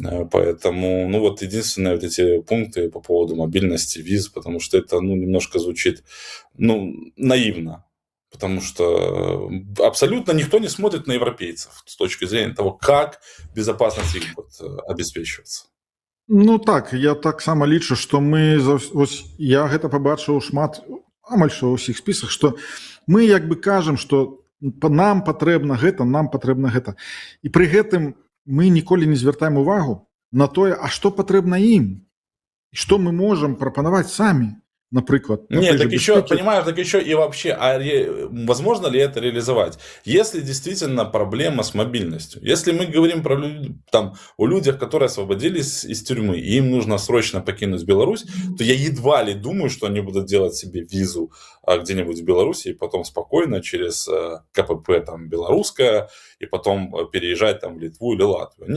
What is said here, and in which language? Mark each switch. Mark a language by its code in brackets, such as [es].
[ru] Поэтому, ну, вот единственные вот эти пункты по поводу мобильности, виз, потому что это, ну, немножко звучит, ну, наивно. Потому что абсолютно никто не смотрит на европейцев с точки зрения того, как безопасность их будет обеспечиваться. [be] Ну так, я так само лічу, што мы, ось я гэта пабачыў шмат, амаль што ва ўсіх спісах, што мы як бы кажам, што нам патрэбна гэта. І пры гэтым мы ніколі не звяртаем увагу на тое, а што патрэбна ім, і што мы можам прапанаваць самі. [ru] Например, нет, так еще, понимаешь, так еще и вообще, возможно ли это реализовать? Если действительно проблема с мобильностью, если мы говорим про там, о людях, которые освободились из тюрьмы, и им нужно срочно покинуть Беларусь, то я едва ли думаю, что они будут делать себе визу где-нибудь в Беларуси и потом спокойно через КПП там белорусское, и потом переезжать там в Литву или Латвию.